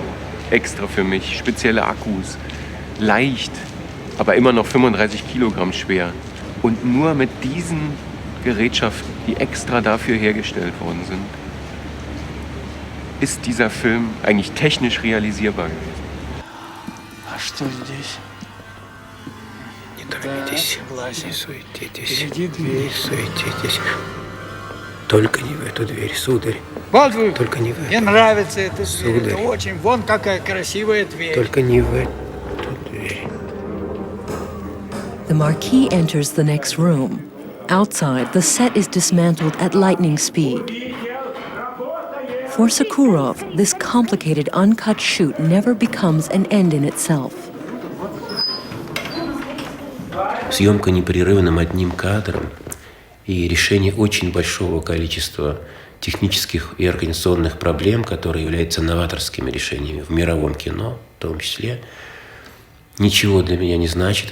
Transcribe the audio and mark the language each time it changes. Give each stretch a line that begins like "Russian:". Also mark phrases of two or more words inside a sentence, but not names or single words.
German: Extra für mich, spezielle Akkus. Leicht, aber immer noch 35 Kilogramm schwer. Und nur mit diesen Gerätschaften, die extra dafür hergestellt worden sind, ist dieser Film eigentlich technisch realisierbar gewesen.
Russian: А что здесь? Не торопитесь, Власик. не суетитесь, Впереди дверь. не суетитесь. Только не в эту дверь, сударь. Вот вы. Только не в Мне эту. нравится эта дверь. Сударь. Это очень. Вон какая красивая дверь. Только не в эту дверь.
English: The Marquis enters the next room. Outside, the set is dismantled at lightning speed. For Sokurov, this complicated uncut shoot never becomes an end in itself.
Russian: Съемка непрерывным одним кадром и решение очень большого количества технических и организационных проблем, которые являются новаторскими решениями в мировом кино, в том числе, ничего для меня не значит.